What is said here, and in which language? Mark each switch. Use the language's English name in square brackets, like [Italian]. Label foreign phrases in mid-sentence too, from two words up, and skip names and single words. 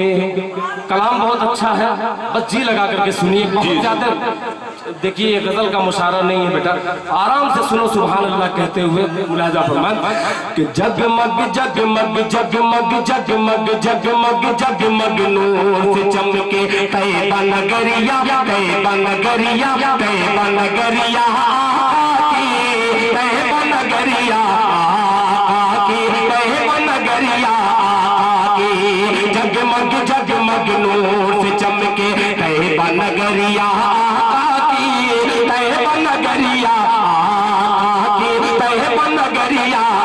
[Hindi] कलाम बहुत अच्छा है, बस जी लगा करके सुनिए। बहुत ज्यादा देखिए, ये गजल का मुशायरा नहीं है बेटा, आराम से सुनो [Arabic] سبحان الله [Hindi] कहते हुए मुलाजा फरमाएं कि जगमग जगमग जगमग जगमग जगमग जगमग नूर से चमके तैयबा नगरिया तैयबा नगरिया तैयबा नगरिया तैयबा नगरिया नगरिया जगमग जगमग नूर से चमके तैयबा नगरिया तैयबा नगरिया तैयबा नगरिया